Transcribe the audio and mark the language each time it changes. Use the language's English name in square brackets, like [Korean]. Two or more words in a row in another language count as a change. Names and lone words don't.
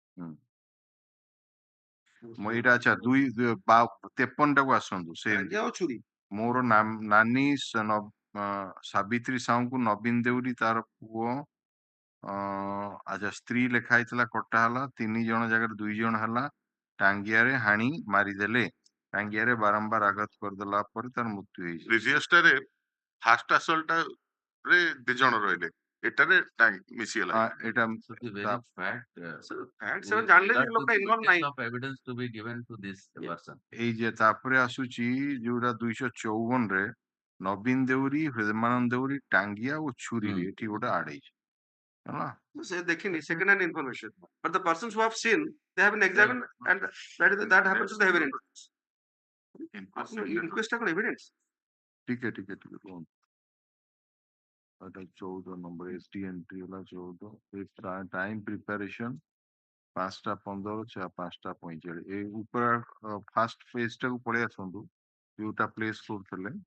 [Odia] ଏଇଟା ଆଚ୍ଛା 253 ଟାକୁ ଆସନ୍ତୁ ସେ ମୋର ନାନୀ ସାବିତ୍ରୀ ସାହୁଙ୍କୁ ନବୀନ ଦେଉରୀ ତାର ପୁଅ ଆଚ୍ଛା ସ୍ତ୍ରୀ ଲେଖା ହେଇଥିଲା କଟା ହେଲା 3 ଜଣ ଜାଗାରେ 2 ଜଣ ହେଲା ଟାଙ୍ଗିଆରେ ହାଣି ମାରିଦେଲେ ଟାଙ୍ଗିଆରେ ବାରମ୍ବାର ଆଘାତ କରିଦେଲା ପରେ ତାର ମୃତ୍ୟୁ ହେଇଛି ପ୍ରିଭିୟସ ଟାରେ [English] first assault [Odia] ରେ 2 ଜଣ ରହିଲେ ଏଟାରେ ମିଶିଗଲା এটা [English] So the very [Odia] ତା- [English] fact, So facts we are ଜାଣିଲେ got [Odia] ଯେ [English] to [Odia] ଲୋକଟା [English] the involve witness [Odia] ନାହିଁ। [English] of evidence to be given to this person. [Odia] ଏଇ ଯେ ତାପରେ ଆସୁଛି ଯୋଉଟା 254 ରେ ନବୀନ ଦେଉରୀ, ହୃଦମାନନ୍ଦ ଦେଉରୀ, ଟାଙ୍ଗିଆ ଓ ଛୁରୀରେ ଏଠି ଗୋଟେ ଆଡ ହେଇଛି ହେଲା। ସେ ଦେଖିନି [English] second hand information, but the persons who have seen, they have been examined, and that happens to the evidence. [Odia] Inquest ଟା କଣ evidence? ଟିକେ କୁହନ୍ତୁ। ଏଟା 14 ନମ୍ବର [English] SD entry [Odia] ହେଲା 14 [English] time preparation [Odia] 5:15 5:45 ଏ ଉପର [English] first page [Odia] ଟାକୁ ପଳେଇ ଆସନ୍ତୁ ଯୋଉଟା ପ୍ଲେସ କରୁଥିଲେ।